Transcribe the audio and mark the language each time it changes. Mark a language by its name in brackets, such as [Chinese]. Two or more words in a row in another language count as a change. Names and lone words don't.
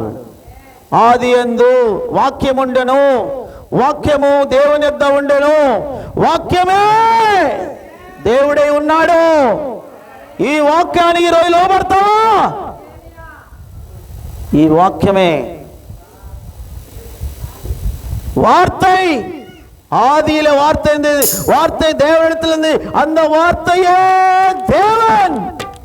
[Telugu] ఆది యందు వాక్యముండెను, వాక్యము దేవుని యొద్ద ఉండెను, వాక్యమే దేవుడై ఉన్నాడు. ఈ వాక్యానికి ఈరోజు లోబడతావా? ఈ వాక్యమే [Tamil] வார்த்தை, ஆதியில வார்த்தை, வார்த்தை தேவனிடத்தில் இருந்து, அந்த வார்த்தையே தேவன்.